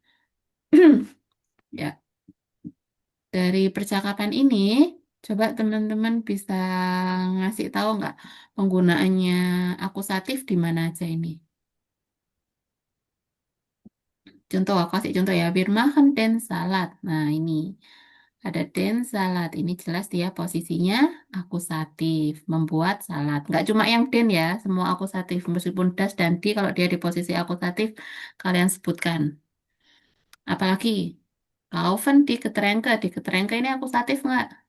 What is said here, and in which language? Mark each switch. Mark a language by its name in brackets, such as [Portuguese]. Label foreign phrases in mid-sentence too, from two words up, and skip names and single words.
[Indonesian] Ya, dari percakapan ini, coba teman-teman bisa ngasih tahu nggak penggunaannya akusatif di mana aja ini? Contoh, aku kasih contoh ya. [German] Wir machen den Salat. [Indonesian] Nah, ini ada [German] den Salat. [Indonesian] Ini jelas dia posisinya akusatif, membuat salad. Nggak cuma yang den ya, semua akusatif. Meskipun das dan di, kalau dia di posisi akusatif, kalian sebutkan. Apalagi, [German] kaufen di Getränke [Indonesian] ini akusatif nggak?